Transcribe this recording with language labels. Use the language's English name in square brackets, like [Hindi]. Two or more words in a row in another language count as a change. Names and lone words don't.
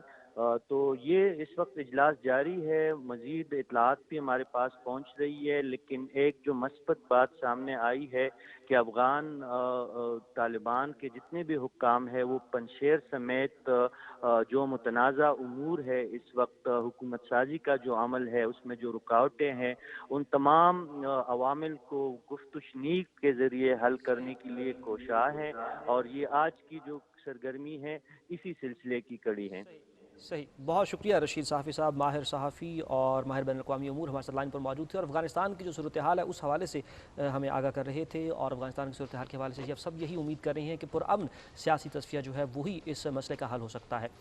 [Urdu] تو یہ اس وقت اجلاس جاری ہے، مزید اطلاعات بھی ہمارے پاس پہنچ رہی ہے، لیکن ایک جو مثبت بات سامنے آئی ہے کہ افغان طالبان کے جتنے بھی حکام ہیں وہ پنشیر سمیت جو متنازع امور ہے اس وقت حکومت سازی کا جو عمل ہے اس میں جو رکاوٹیں ہیں ان تمام عوامل کو گفت و شنید کے ذریعے حل کرنے کے لیے کوشاں ہیں، اور یہ آج کی جو سرگرمی ہے اسی سلسلے کی کڑی ہے۔ صحیح، بہت شکریہ رشید صحافی صاحب، ماہر صحافی اور ماہر بین الاقوامی امور ہمارے ساتھ لائن پر موجود تھے اور افغانستان کی جو صورتحال ہے اس حوالے سے ہمیں آگاہ کر رہے تھے، اور افغانستان کی صورتحال کے حوالے سے اب سب یہی امید کر رہے ہیں کہ پرامن سیاسی تصفیہ جو ہے وہی اس مسئلے کا حل ہو سکتا ہے۔